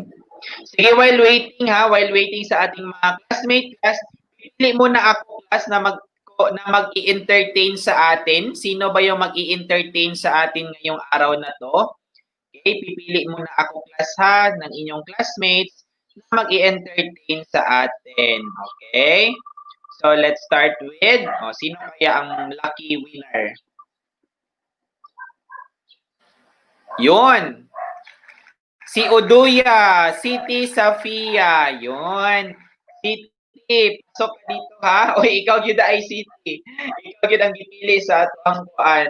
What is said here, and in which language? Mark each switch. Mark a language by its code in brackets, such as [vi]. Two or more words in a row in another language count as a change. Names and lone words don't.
[tl] Sige, [en] while waiting [tl] sa ating mga class, pili muna ako class na mag-i-entertain sa atin. Sino ba yung mag-i-entertain sa atin ngayong araw na to? Okay, pipili muna ako class ha ng inyong classmates na mag-i-entertain sa atin. [en] Okay? So, let's start with, [tl] sino kaya ang lucky winner? Yun. Si Uduya, City Safia, yun. City, pasok ka dito ha. [ceb] O ikaw gyud ay City. Ikaw gyud ang gipili sa atong kuan.